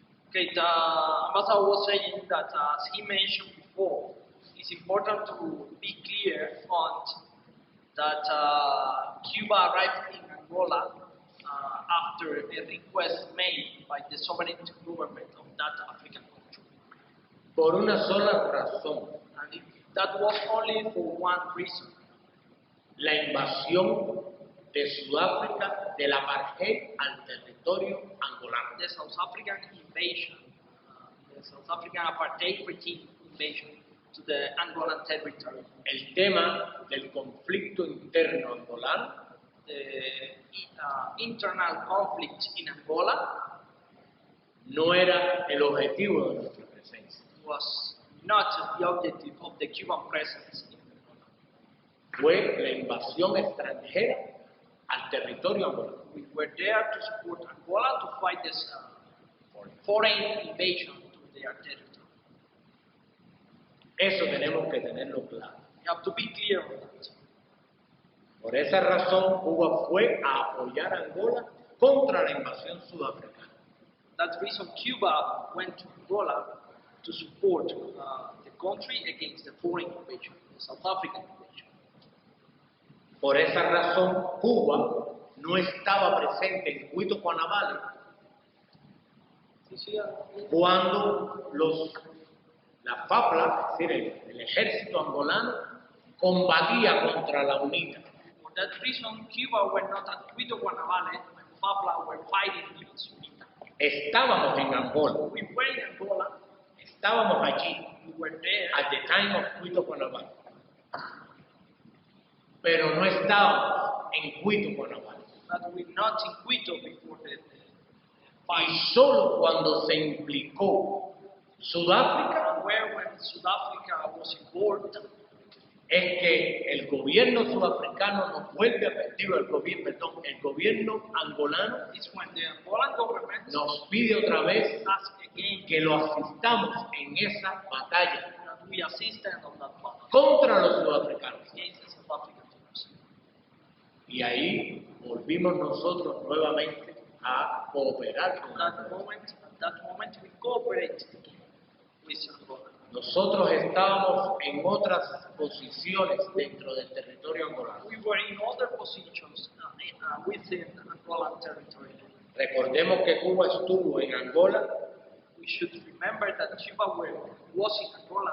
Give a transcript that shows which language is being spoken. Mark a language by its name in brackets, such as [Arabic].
[English] Okay, the ambassador was saying that, as he mentioned before, it's important to be clear on that Cuba arrived in Angola after a request made by the sovereign government of that African country. [Spanish] por una sola razón, [English] And that was only for one reason: [Spanish] la invasión de Sudáfrica del apartheid al territorio angolano. [English] the South African invasion, the South African apartheid regime invasion to the Angolan territory. [Spanish] El tema del conflicto interno angolano [English] The internal conflict in Angola [Spanish] no era el objetivo de nuestra presencia. [English] was not the objective of the Cuban presence in Angola. [Spanish] Fue la invasión extranjera al territorio angolano. [English] We were there to support Angola to fight this foreign invasion to their territory. [Spanish] Eso tenemos que tenerlo claro. [English] You have to be clear on that. [Spanish] Por esa razón, Cuba fue a apoyar a Angola contra la invasión sudafricana. [English] That's the reason Cuba went to Angola to support the country against the foreign invasion, the South African invasion. [Spanish] Por esa razón, Cuba no estaba presente en Cuito Cuanavale cuando la FAPLA, es decir, el ejército angolano, combatía contra la UNITA. [English] For that reason, Cuba were not at Cuito Cuanavale when FAPLA were fighting against UNITA. [Spanish] Estábamos en Angola, [English] We were in Angola, [Spanish] estábamos allí [English] we were there, at the time of Cuito Cuanavale, [Spanish] pero no estábamos en Cuito Cuanavale. [English] but we not in Quito before the [Spanish] Y [English] fight. [Spanish] solo cuando se implicó Sudáfrica [English] Where when South Africa was involved, [Spanish] es que el gobierno sudafricano nos vuelve a pedir, el gobierno angolano [English] is when the Angolan government [Spanish] nos pide otra vez [English] asked again [Spanish] que lo asistamos en esa batalla [English] that we assisted on that battle [Spanish] contra los sudafricanos. [English] against the South African troops. [Spanish] Y ahí volvimos nosotros nuevamente a cooperar con [English] At [Spanish] Angola. [English] that moment we cooperated with Angola. [Spanish] Nosotros estábamos en otras posiciones dentro del territorio angolano. [English] We were in other positions within Angolan territory. [Spanish] Recordemos que Cuba estuvo en Angola [English] We should remember that Cuba was in Angola